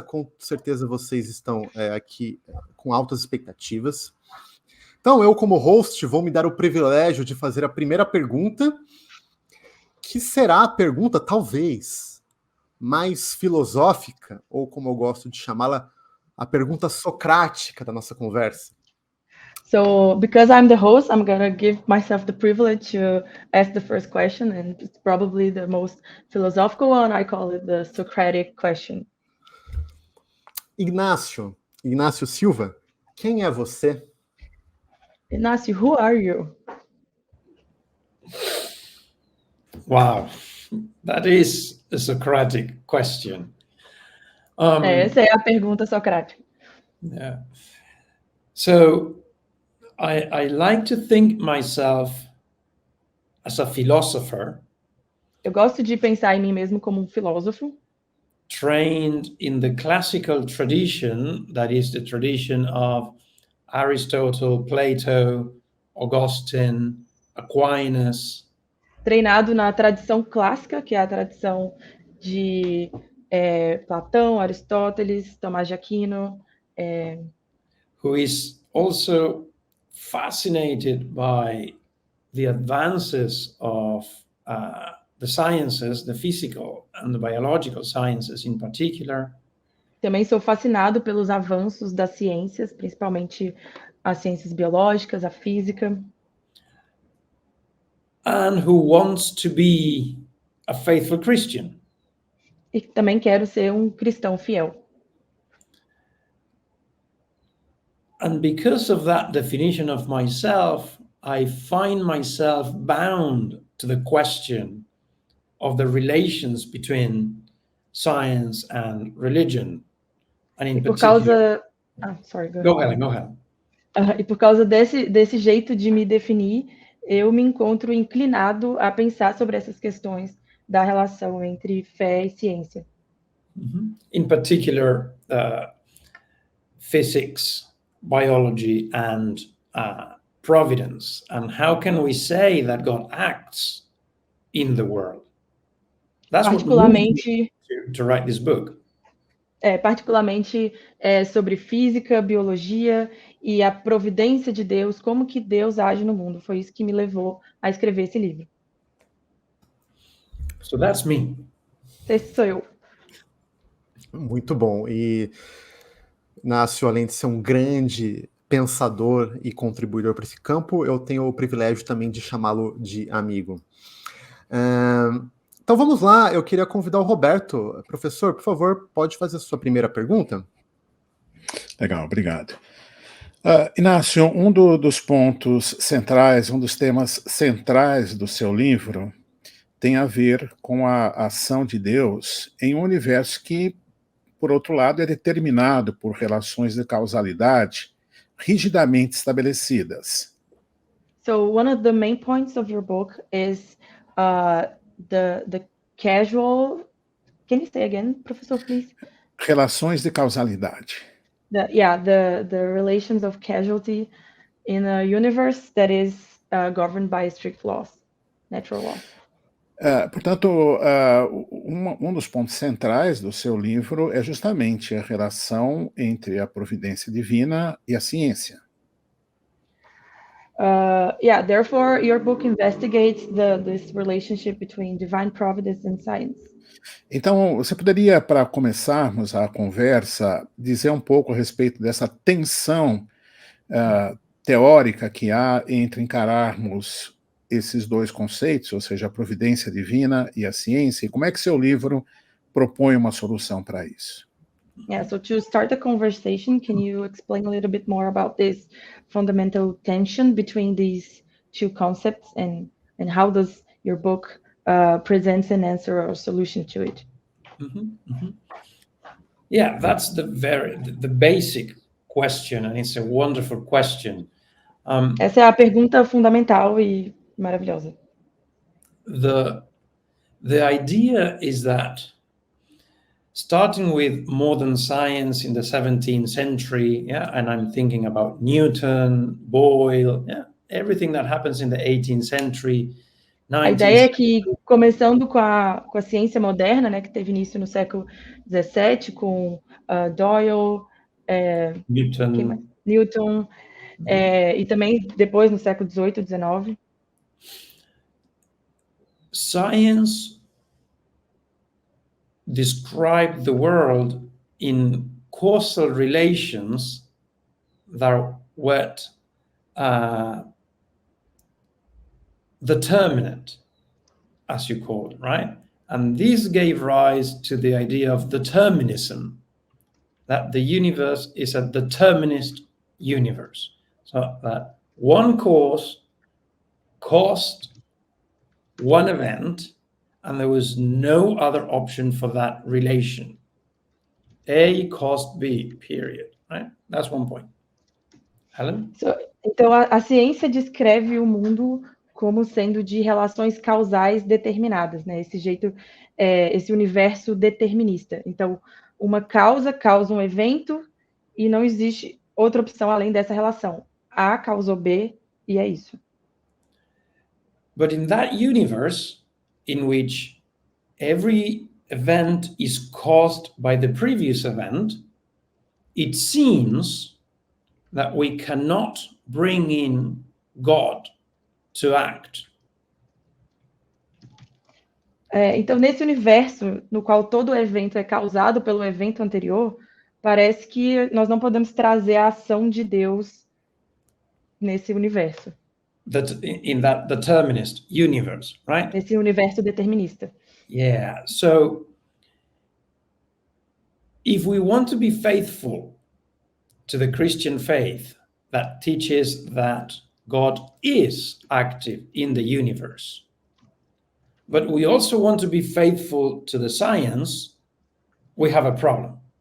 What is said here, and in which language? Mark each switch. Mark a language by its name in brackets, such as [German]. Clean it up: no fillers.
[Portuguese] Com certeza vocês estão aqui com altas expectativas. Então, eu, como host, vou me dar o privilégio de fazer a primeira pergunta, que será a pergunta, talvez, mais filosófica, ou como eu gosto de chamá-la, a pergunta socrática da nossa conversa. [English] So, because I'm the host, I'm going to give myself the privilege to ask the first question, and it's probably the most philosophical one. I call it the Socratic question. [Portuguese] Ignácio Silva, quem é você? [English] Ignacio, who are you? Wow, that is a Socratic question. [Portuguese] Essa é a pergunta socrática. [English] Yeah. So I like to think myself as a philosopher. [Portuguese] Eu gosto de pensar em mim mesmo como filósofo, [English] trained in the classical tradition, that is the tradition of Aristotle, Plato, Augustine, Aquinas. [Portuguese] Treinado na tradição clássica, que é a tradição de Platão, Aristóteles, Tomás de Aquino. [English] Who is also fascinated by the advances of the sciences, the physical and the biological sciences in particular. [Portuguese] Também sou fascinado pelos avanços das ciências, principalmente as ciências biológicas, a física. [English] And who wants to be a faithful Christian. [Portuguese] E também quero ser um cristão fiel. [English] And because of that definition of myself, I find myself bound to the question of the relations between science and religion. And in particular, go ahead. [Portuguese] E por causa desse jeito de me definir, eu me encontro inclinado a pensar sobre essas questões da relação entre fé e ciência. [English] In particular, physics, biology, and providence. And how can we say that God acts in the world? That's what moved me to write this book. [Portuguese] Particularmente sobre física, biologia e a providência de Deus, como que Deus age no mundo. Foi isso que me levou a escrever esse livro. [English] So that's me. [Portuguese] Esse sou eu. Muito bom. E Inácio, além de ser um grande pensador e contribuidor para esse campo, eu tenho o privilégio também de chamá-lo de amigo. Então vamos lá, eu queria convidar o Roberto. Professor, por favor, pode fazer a sua primeira pergunta? Legal, obrigado. Inácio, um dos pontos centrais, um dos temas centrais do seu livro tem a ver com a ação de Deus em um universo que, por outro lado, é determinado por relações de causalidade rigidamente estabelecidas. [English] So one of the main points of your book is the casual. Can you say again, professor, please? [Portuguese] Relações de causalidade. [English] The relations of causality in a universe that is governed by strict laws, natural laws. [Portuguese] Portanto, um dos pontos centrais do seu livro é justamente a relação entre a providência divina e a ciência. [English] Yeah, therefore, your book investigates this relationship between divine providence and science. [Portuguese] Então, você poderia, para começarmos a conversa, dizer um pouco a respeito dessa tensão teórica que há entre encararmos esses dois conceitos, ou seja, a providência divina e a ciência, e como é que seu livro propõe uma solução para isso? [English] Yeah, so to start the conversation, can you explain a little bit more about this fundamental tension between these two concepts, and how does your book presents an answer or a solution to it? Yeah, that's the basic question, and it's a wonderful question. [Portuguese] Essa é a pergunta fundamental e maravilhosa. [English] The idea is that, starting with modern science in the 17th century, yeah, and I'm thinking about Newton, Boyle, yeah, everything that happens in the 18th century, 19th. [Portuguese] A ideia é que, começando com a ciência moderna, né, que teve início no século XVII, com Doyle, Newton, e também depois no século XVIII, XIX. [English] Science described the world in causal relations that were determinate, as you call it, right? And this gave rise to the idea of determinism, that the universe is a determinist universe. So that one cause caused one event, and there was no other option for that relation. A caused B, period, right? That's one point. Helen? [Portuguese] Então, a ciência descreve o mundo como sendo de relações causais determinadas, né? Esse jeito, esse universo determinista. Então, uma causa causa um evento e não existe outra opção além dessa relação. A causou B e é isso. [English] But in that universe, in which every event is caused by the previous event, it seems that we cannot bring in God to act. [Portuguese] Então, nesse universo no qual todo evento é causado pelo evento anterior, parece que nós não podemos trazer a ação de Deus nesse universo. [English] In that determinist universe, right? [Portuguese] Nesse universo determinista. [English] Yeah, so if we want to be faithful to the Christian faith that teaches that God is active in the universe, but we also want to be faithful to the science, we have a problem.